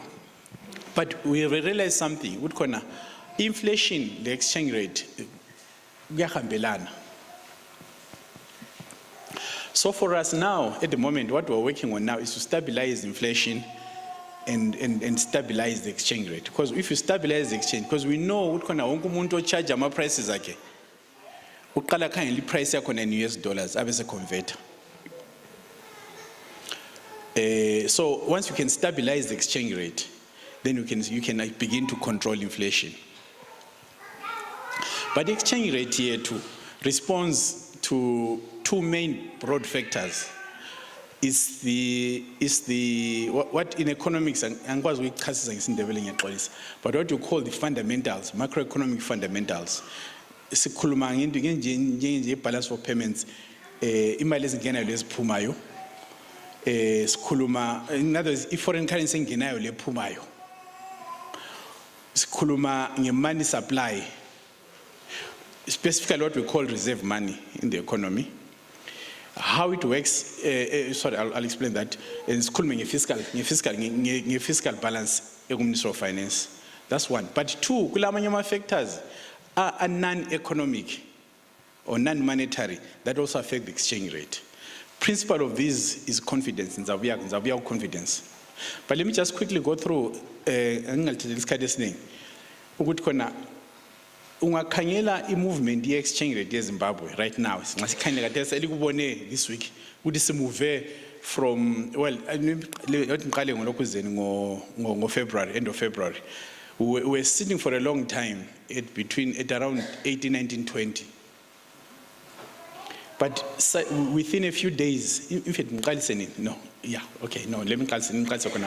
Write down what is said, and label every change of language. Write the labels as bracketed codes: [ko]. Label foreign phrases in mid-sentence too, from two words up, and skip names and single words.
[en] But we realized something. Inflation, the exchange rate, so for us now, at the moment, what we're working on now is to stabilize inflation and stabilize the exchange rate. Because if you stabilize the exchange, because we know [nd] umuntu charge ama prices ake. Uqala khangela price yakho [en] in US dollars [nd] abese converter. [en] So once you can stabilize the exchange rate, then you can begin to control inflation. But the exchange rate here too responds to two main broad factors. is the what in economics [nd] angikwazi ukuyichasisa ngesindebele ngiyaxolisa, [en] but what you call the fundamentals, macroeconomic fundamentals. [nd] Sikhuluma ngento nje [en] balance of payments, [nd] imali ezingenayo leziphumayo, sikhuluma [en] in other words [nd] i- [en] foreign currency [nd] engenayo lephumayo, sikhuluma nge- [en] money supply, specifically what we call reserve money in the economy. How it works, sorry, I'll explain that. It's called fiscal balance, Minister of Finance. That's one. But two, kulamanyama factors are non-economic or non-monetary that also affect the exchange rate. Principle of this is confidence, in Zaviya confidence. But let me just quickly go through [nd] ungakhangela movement ye-exchange rate ye-Zimbabwe [en] right now. This week, we move from, well, February, end of February. We were sitting for a long time at around 18, 19, 20. But within a few days, in fact, no, yeah, okay, no, let me call it.